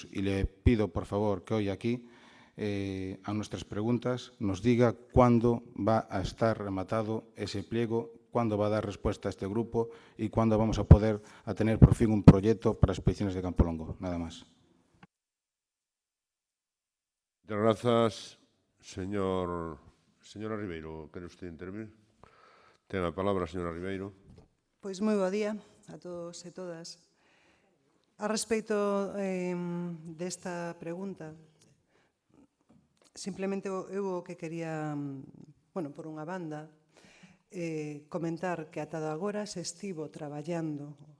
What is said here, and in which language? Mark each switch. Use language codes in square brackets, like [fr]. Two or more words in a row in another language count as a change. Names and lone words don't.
[es] Y le pido, por favor, que hoy aquí, a nuestras preguntas, nos diga cuándo va a estar rematado ese pliego, cuándo va a dar respuesta a este grupo y cuándo vamos a poder tener por fin un proyecto para las piscinas de Campolongo. Nada más. Muchas gracias, [gl] Señora Ribeiro, quere usted intervir? Ten a palabra, señora Ribeiro. Pois moi bo día a todos e todas. A respecto desta pregunta, Simplemente eu o que quería, bueno, por unha banda, comentar que ata agora se estivo traballando